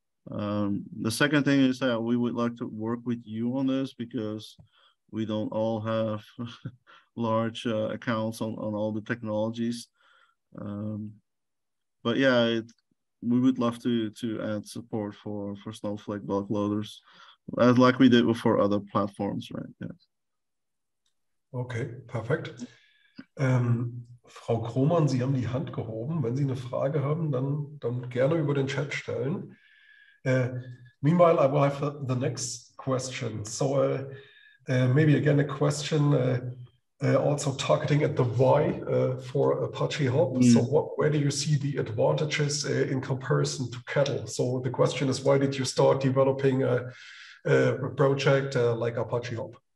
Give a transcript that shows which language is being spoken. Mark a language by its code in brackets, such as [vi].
[en] The second thing is that we would like to work with you on this, because we don't all have large accounts on all the technologies. But yeah, we would love to add support for Snowflake bulk loaders, as like we did for other platforms, right? Yeah. [de] Okay, perfekt. Frau Krohmann, Sie haben die Hand gehoben. Wenn Sie eine Frage haben, dann gerne über den Chat stellen. [en] Meanwhile, I will have the next question. So maybe again a question also targeting at the why for Apache Hop. So where do you see the advantages in comparison to Kettle? So the question is, why did you start developing a project like Apache Hop?